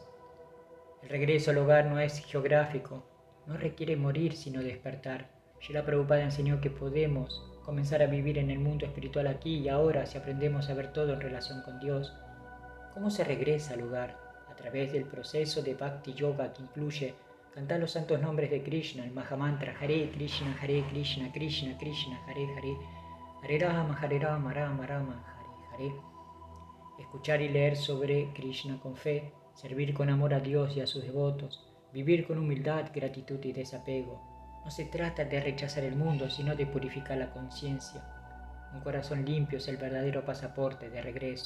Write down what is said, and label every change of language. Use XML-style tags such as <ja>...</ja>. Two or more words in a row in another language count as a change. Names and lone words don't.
<es>El regreso al hogar no es geográfico, no requiere morir sino despertar. Srila Prabhupada enseñó que podemos comenzar a vivir en el mundo espiritual aquí y ahora si aprendemos a ver todo en relación con Dios. ¿Cómo se regresa al hogar? A través del proceso de Bhakti Yoga, que incluye cantar los santos nombres de Krishna, el Mahamantra</es> <sa>Hare Krishna, Krishna Krishna, Hare Hare, Hare Rama, Rama Rama, Hare Hare.</sa> <es>Escuchar y leer sobre Krishna con fe, servir con amor a Dios y a sus devotos, vivir con humildad, gratitud y desapego. No se trata de rechazar el mundo, sino de purificar la conciencia. Un corazón limpio es el verdadero pasaporte de regreso.</es>